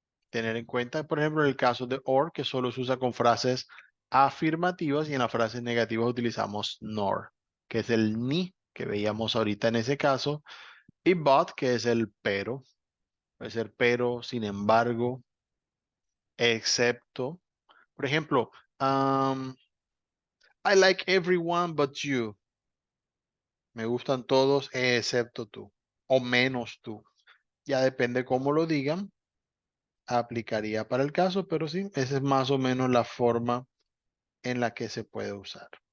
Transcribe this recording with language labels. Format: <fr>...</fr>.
<es>Tener en cuenta, por ejemplo, en el caso de or, que solo se usa con frases afirmativas y en las frases negativas utilizamos nor, que es el ni que veíamos ahorita en ese caso, y but, que es el pero. Puede ser pero, sin embargo, excepto. Por ejemplo,</es> <en>I like everyone but you.</en> <es>Me gustan todos excepto tú, o menos tú. Ya depende cómo lo digan, aplicaría para el caso, pero sí, esa es más o menos la forma en la que se puede usar.</es>